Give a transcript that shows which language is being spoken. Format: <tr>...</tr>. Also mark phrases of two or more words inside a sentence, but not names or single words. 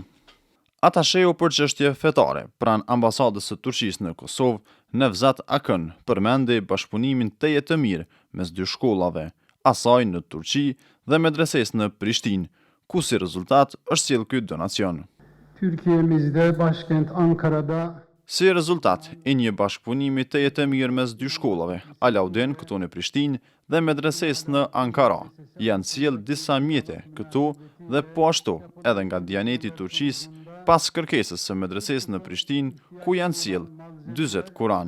<sq>Atasheu për çështje fetare pranë ambasadës së Turqisë në Kosovë, Nevzat Akën, përmendi bashkëpunimin teje të mirë mes dy shkollave, asaj në Turqi dhe medresesë në Prishtinë, ku si rezultat është sjellë ky donacion.</sq> <tr>Türkiye'mizde başkent Ankara'da</tr> <sq>Si rezultat i një bashkëpunimi teje të mirë mes dy shkollave, Alaudin këtu në Prishtinë dhe medresesë në Ankara, janë sjellë disa mjete këtu dhe po ashtu edhe nga Dianeti i Turqisë pas kërkesës së medresesë në Prishtinë, ku janë sjellë 40 kuran.</sq>